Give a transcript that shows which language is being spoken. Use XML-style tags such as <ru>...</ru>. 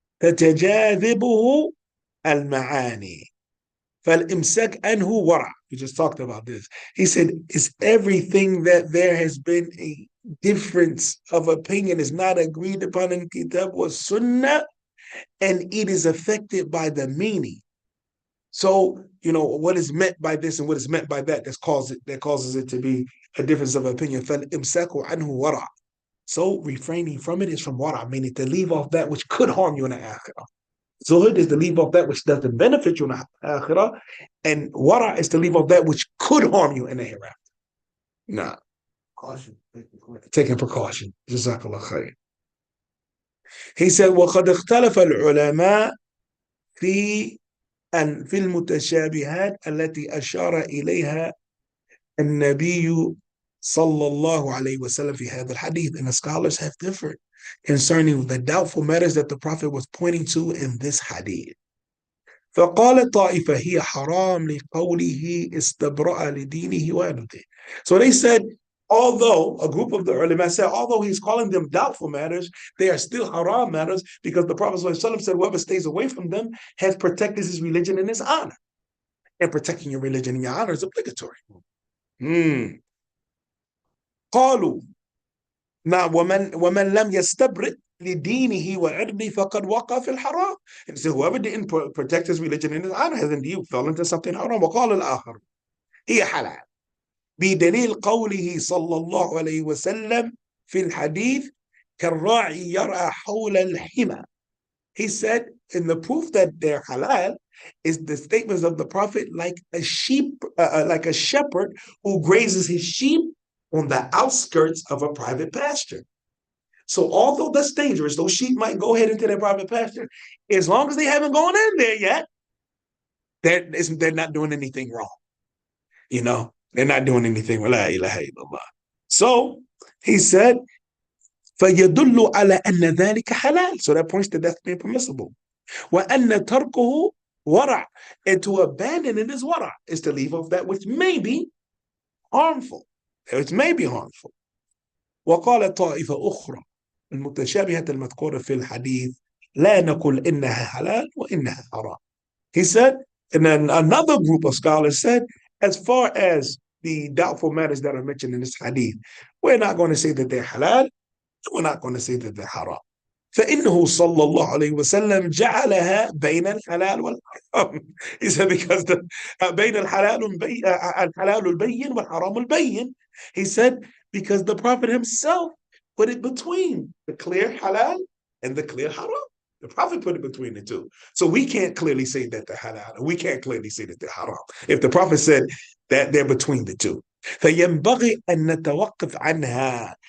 <ar>تتجاذبه المعاني فالإمساك عنه ورع.</ar> <en>We just talked about this. He said, it's everything that there has been a difference of opinion, is not agreed upon in Kitab wa Sunnah, and it is affected by the meaning. So, what is meant by this and what is meant by that, that causes it to be a difference of opinion.</en> <ar>فَالْإِمْسَاكُ عَنْهُ وَرَعٌ.</ar> <en>So refraining from it is from wara, meaning to leave off that which could harm you in the akhirah. Zuhud is to leave off that which doesn't benefit you in the akhirah, and wara is to leave off that which could harm you in the hereafter. Nah. Caution. Taking precaution. Jazakallah khair. He said,</en> <ar>وَقَدْ اخْتَلَفَ الْعُلَمَاء في المتشابهات التي أشار إليها النبي صلى الله عليه وسلم في هذا الحديث.</ar> <en>And the scholars have differed concerning the doubtful matters that the Prophet was pointing to in this hadith.</en> <ar>فقال طائفة هي حرام لقوله استبرأ لدينه وعرضه.</ar> <en>So they said, although a group of the ulama said, although he's calling them doubtful matters, they are still haram matters, because the Prophet ﷺ said, whoever stays away from them has protected his religion and his honor. And protecting your religion and your honor is obligatory.</en> <ar>قالوا now ومن لم يستبرئ لدينه وعرضه فقد وقع في الحرام.</ar> <en>And so whoever didn't protect his religion and his honor has indeed fell into something haram.</en> <ar>وقال الآخر هي حلال بدليل قوله صلى الله عليه وسلم في الحديث كالراعي يرعى حول الحمى.</ar> <en>He said, in the proof that they're halal is the statements of the Prophet, like a shepherd who grazes his sheep on the outskirts of a private pasture. So although that's dangerous, those sheep might go ahead into their private pasture. As long as they haven't gone in there yet, they're not doing anything wrong. They're not doing anything wrong. La ilaha illallah. So he said,</en> <ar>فَيَدُلُّ عَلَى أَنَّ ذَلِكَ حَلَالٌ.</ar> <en>So that points to that's being permissible.</en> <ar>وَأَنَّ تَرْكُهُ وَرَعٌ.</ar> <en>And to abandon it is wara, is to leave off that which may be harmful. It may be harmful.</en> <ar>وقال طائفة أخرى المتشابهة المذكورة في الحديث لا نقول إنها حلال وإنها حرام.</ar> <en>He said, and then another group of scholars said, as far as the doubtful matters that are mentioned in this hadith, we're not going to say that they're halal, we're not going to say that they're haram.</en> <ar>فإنه صلى الله عليه وسلم جعلها بين الحلال والحرام.</ar> <en>He said, because</en> <ar>بين الحلال البين والحرام البين.</ar> <en>He said, because the Prophet himself put it between the clear halal and the clear haram. The Prophet put it between the two. So we can't clearly say that they're halal, and we can't clearly say that they're haram. If the Prophet said that they're between the two.</en> <ar>فينبغي أن نتوقف عنها.</ar>